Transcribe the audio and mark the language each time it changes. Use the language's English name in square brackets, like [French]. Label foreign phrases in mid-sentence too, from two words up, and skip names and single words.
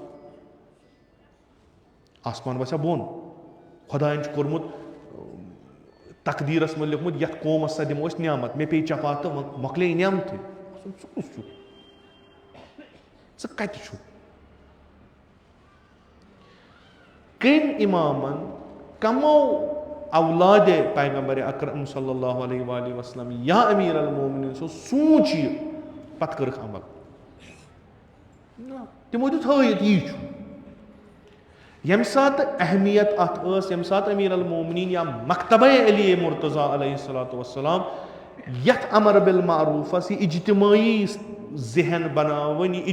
[Kashmiri] آسمان وسیا بۄن خۄداین چھُ کوٚرمُت تقدیٖرس منٛز لیوٗکھمُت یتھ قومس سا دِمو أسۍ نعمت مےٚ پیٚیہِ چپات تہٕ مۄکلے نعمتٕے ژٕ کُس چھُکھ ژٕ کتہِ چھُکھ کٔمۍ اِمامن کمو اولادِ پیغمبرِ اکرم [Arabic] صلی اللہ علیہ وآلہ وسلم [Kashmiri] یا [Arabic] امیٖر المومنیٖن [Kashmiri] سوٗنٛچ یہِ پتہٕ کٔرٕکھ عمل تِمو دیُت ہٲیِتھ یی چھُ ییٚمہِ ساتہٕ اہمیت اتھ ٲس ییٚمہِ ساتہٕ [Arabic] امیٖر المومنیٖن [Kashmiri] یا مکتبے علی مرتضیٰ [Arabic] علیہ الصلوۃ والسلام [Kashmiri] یتھ امر بالمعروٗفس یہِ اجتمٲعی ذہن بناوٕنۍ یہِ